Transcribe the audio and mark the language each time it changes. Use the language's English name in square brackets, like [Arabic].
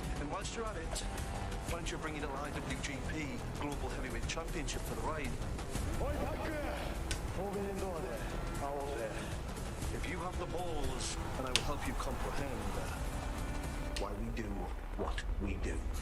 [English] And whilst you're at it, why don't you bring it to IWGP Global Heavyweight Championship for the ride? [Japanese] おいパック、フォービデンドアで会おうぜ。 [English] If you have the balls, then I will help you comprehend why we do what we do.